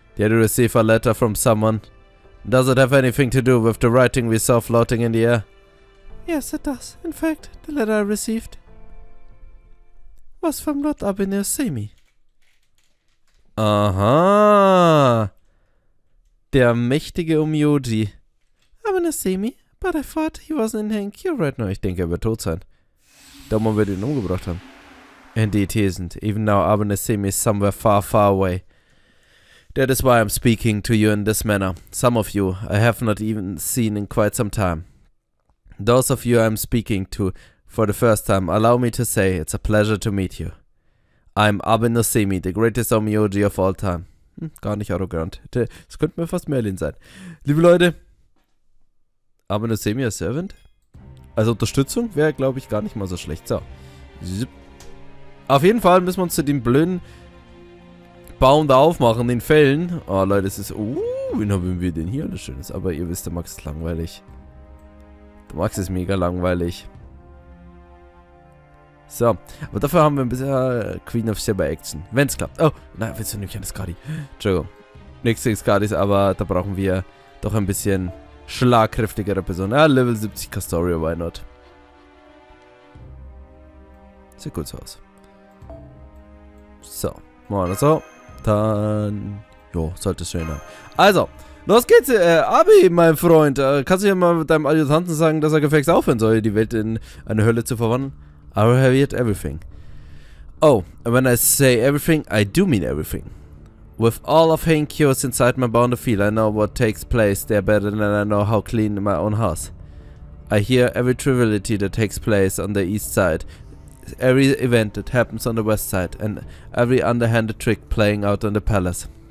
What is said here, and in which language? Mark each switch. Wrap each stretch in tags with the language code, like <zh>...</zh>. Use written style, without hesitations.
<en>Did you receive a letter from someone? Does it have anything to do with the writing we saw floating in the air? Yes, it does. In fact, the letter I received was from Lord Abene Semi.</en> <de>Aha. Der mächtige Umyoji. Abene Semi?</de> <en>But I thought he wasn't in Heiyan-kyo right now.</en> <de>Ich denke, er wird tot sein. Darum wir ihn umgebracht haben.</de> <en>Indeed, he isn't. Even now, Abene Semi is somewhere far, far away. That is why I'm speaking to you in this manner. Some of you I have not even seen in quite some time. Those of you I'm speaking to for the first time, allow me to say it's a pleasure to meet you. I'm Abenosemi, the greatest Omyoji of all time.</en> <de>Gar nicht arrogant. Das könnte mir fast Merlin sein. Liebe Leute, Abenosemi als Servant? Also Unterstützung wäre, glaube ich, gar nicht mal so schlecht. So. Auf jeden Fall müssen wir uns zu dem blöden Baum da aufmachen, den Fällen. Oh Leute, es ist... wen haben wir denn hier alles Schönes? Aber ihr wisst, der Max ist langweilig. Der Max ist mega langweilig. So, aber dafür haben wir ein bisschen Queen of Sheba Action. Wenn's klappt. Oh, nein, willst du nämlich eine Skadi? Entschuldigung. Nichts gegen Skadis, aber da brauchen wir doch ein bisschen schlagkräftigere Personen. Ja, Level 70 Castoria,</de> <en>why not?</en> <de>Sieht gut so aus. So, machen wir das so. Dann, jo, sollte es schön sein. Also, los geht's, Abi, mein Freund. Kannst du ja mal mit deinem Adjutanten sagen, dass er gefälligst aufhören soll, die Welt in eine Hölle zu verwandeln?</de> <en>I have yet everything. Oh, and when I say everything, I do mean everything. With all of Heiyan-kyo inside my bound of feel, I know what takes place there better than I know how clean my own house. I hear every triviality that takes place on the east side, every event that happens on the west side, and every underhanded trick playing out on the palace.</en>